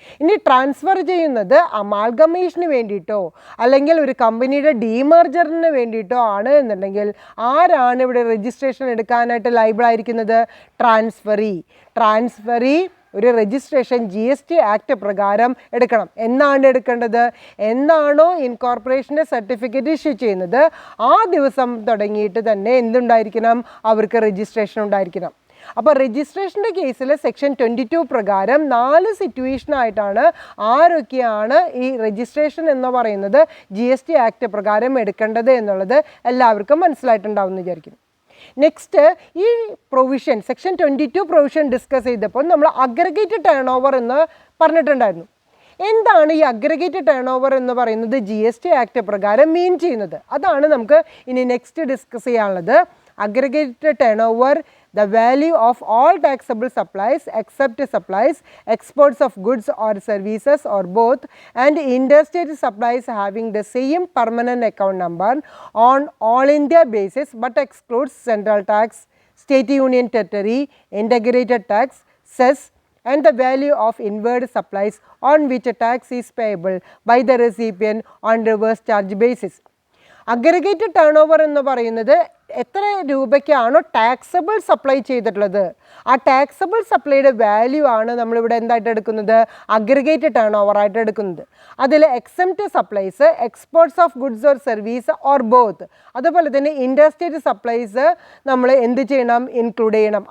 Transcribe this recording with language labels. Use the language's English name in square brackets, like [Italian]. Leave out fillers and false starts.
[Malayalam] ഇനി ട്രാൻസ്ഫർ ചെയ്യുന്നത് അമാൽഗമേഷന് വേണ്ടിയിട്ടോ അല്ലെങ്കിൽ ഒരു കമ്പനിയുടെ ഡീമർജറിന് വേണ്ടിയിട്ടോ ആണ് എന്നുണ്ടെങ്കിൽ ആരാണ് ഇവിടെ രജിസ്ട്രേഷൻ എടുക്കാനായിട്ട് ലൈബിൾ ആയിരിക്കുന്നത്? ട്രാൻസ്ഫറി ഒരു രജിസ്ട്രേഷൻ GST ആക്ട് പ്രകാരം എടുക്കണം. എന്നാണ് എടുക്കേണ്ടത്? എന്നാണോ ഇൻകോർപ്പറേഷൻ്റെ സർട്ടിഫിക്കറ്റ് ഇഷ്യൂ ചെയ്യുന്നത് ആ ദിവസം തുടങ്ങിയിട്ട് തന്നെ എന്തുണ്ടായിരിക്കണം? അവർക്ക് രജിസ്ട്രേഷൻ ഉണ്ടായിരിക്കണം. അപ്പോൾ രജിസ്ട്രേഷൻ്റെ കേസിൽ സെക്ഷൻ 22 പ്രകാരം 4 സിറ്റുവേഷനായിട്ടാണ് ആരൊക്കെയാണ് ഈ രജിസ്ട്രേഷൻ എന്ന് പറയുന്നത് GST ആക്ട് പ്രകാരം എടുക്കേണ്ടത് എന്നുള്ളത് എല്ലാവർക്കും മനസ്സിലായിട്ടുണ്ടാവും എന്ന് വിചാരിക്കുന്നു. നെക്സ്റ്റ്, ഈ പ്രൊവിഷൻ സെക്ഷൻ 22 പ്രൊവിഷൻ ഡിസ്കസ് ചെയ്തപ്പോൾ നമ്മൾ അഗ്രഗേറ്റഡ് ടേൺ ഓവർ എന്ന് പറഞ്ഞിട്ടുണ്ടായിരുന്നു. എന്താണ് ഈ അഗ്രഗേറ്റഡ് ടേൺ ഓവർ എന്ന് പറയുന്നത് GST ആക്ട് പ്രകാരം മീൻ ചെയ്യുന്നത്? അതാണ് നമുക്ക് ഇനി നെക്സ്റ്റ് ഡിസ്കസ് ചെയ്യാനുള്ളത്. [English] Aggregated turnover, the value of all taxable supplies except supplies, exports of goods or services or both, and interstate supplies having the same permanent account number on all India basis but excludes central tax, state union territory, integrated tax, cess, and the value of inward supplies on which a tax is payable by the recipient on reverse charge basis. [Malayalam] Aggregated turn over എന്ന് പറയുന്നത് എത്ര രൂപയ്ക്കാണോ taxable supply ചെയ്തിട്ടുള്ളത് ആ taxable സപ്ലൈയുടെ value ആണ് നമ്മളിവിടെ എന്തായിട്ട് എടുക്കുന്നത്? Aggregated turn over ആയിട്ട് എടുക്കുന്നത്. അതിൽ exempt supplies, exports of goods or service or both, അതുപോലെ തന്നെ ഇൻഡർസ്റ്റേറ്റ് സപ്ലൈസ് നമ്മൾ എന്ത് ചെയ്യണം? ഇൻക്ലൂഡ് ചെയ്യണം.